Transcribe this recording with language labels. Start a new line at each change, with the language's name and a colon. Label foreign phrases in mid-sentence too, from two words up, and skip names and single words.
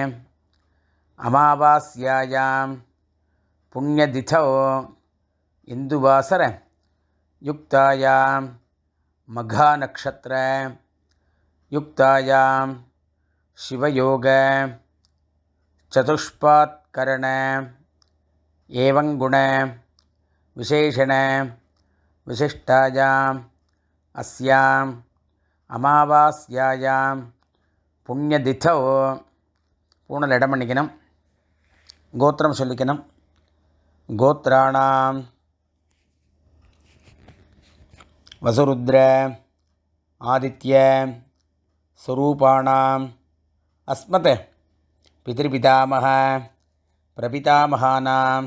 Sanskrit: अमावास्यायां पुण्यतिथौ इन्दुवासर युक्तायां मघानक्षत्र युक्तायां शिवयोग चतुष्पात्करण एवं गुण विशेषण विशिष्टायां अस्यां अमावास्यायां புண்ணியதித்தோ
Tamil: பூனல் இடம் பண்ணிக்கணும். கோத்திரம் சொல்லிக்கணும்.
Sanskrit: गोत्राणां वसुरुद्र आदित्य स्वरूपाणां अस्मत् पितृपितामह प्रपितामहानाम्.